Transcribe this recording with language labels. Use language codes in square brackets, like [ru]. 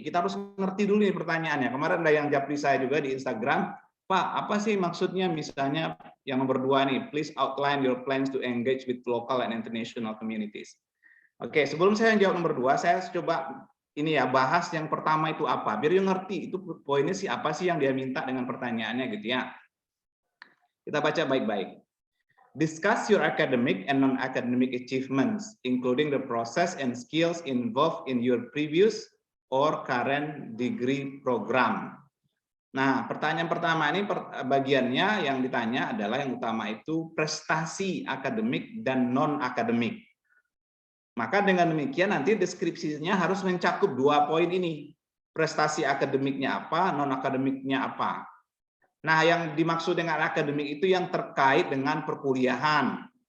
[id] Kita harus ngerti dulu nih pertanyaannya. Kemarin ada yang japri saya juga di Instagram, Pak, apa sih maksudnya misalnya yang nomor 2 nih, [en] please outline your plans to engage with local and international communities. [id] Oke, sebelum saya jawab nomor 2, saya coba ini ya, bahas yang pertama itu apa, biar you ngerti itu poinnya sih apa sih yang dia minta dengan pertanyaannya gitu ya. Kita baca baik-baik. [en] Discuss your academic and non-academic achievements, including the process and skills involved in your previous or current degree program. [id] Nah, pertanyaan pertama ini bagiannya yang ditanya adalah yang utama itu prestasi akademik dan non-akademik. Maka dengan demikian nanti deskripsinya harus mencakup 2 poin ini. Prestasi akademiknya apa, non-akademiknya apa. Nah, yang dimaksud dengan akademik itu yang terkait dengan perkuliahan.